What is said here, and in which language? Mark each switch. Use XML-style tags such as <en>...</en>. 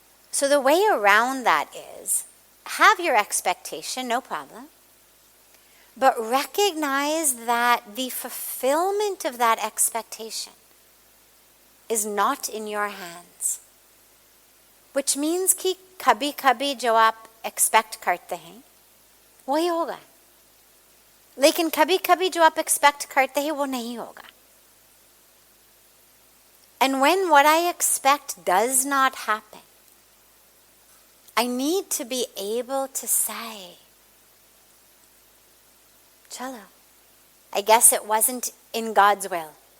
<en>So the way around that is, have your expectation, no problem, but recognize that the fulfillment of that expectation is not in your hands. Which means</en> <hi>कि कभी-कभी जो आप expect करते हैं वही होगा, लेकिन कभी-कभी जो आप expect करते हैं वो नहीं होगा.</hi> <en>And when what I expect does not happen, I need to be able to say, Chalo, I guess it wasn't in God's will.</en>